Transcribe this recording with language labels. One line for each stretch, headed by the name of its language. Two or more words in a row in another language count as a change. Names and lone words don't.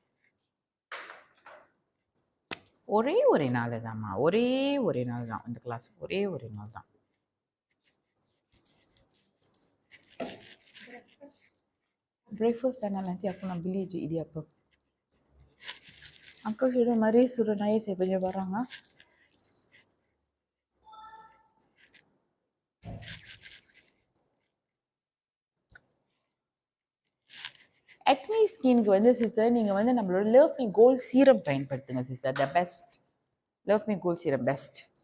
Tamil: ஒரே ஒரு நாள் தான்மா, ஒரே ஒரு நாள் தான் அந்த கிளாஸ், ஒரே ஒரு நாள் தான்.
Malay: breakfast dan nanti aku nak beli je idiyappam. Uncle sudah mari suruh naik saya punya barang ah.
Tamil: acne ஸ்கின்க்கு வந்து சிஸ்டர் நீங்கள் வந்து நம்மளோட லவ் மீ கோல்ட் சீரம் பயன்படுத்துங்க சிஸ்டர்.
English: the best Love Me Gold serum best.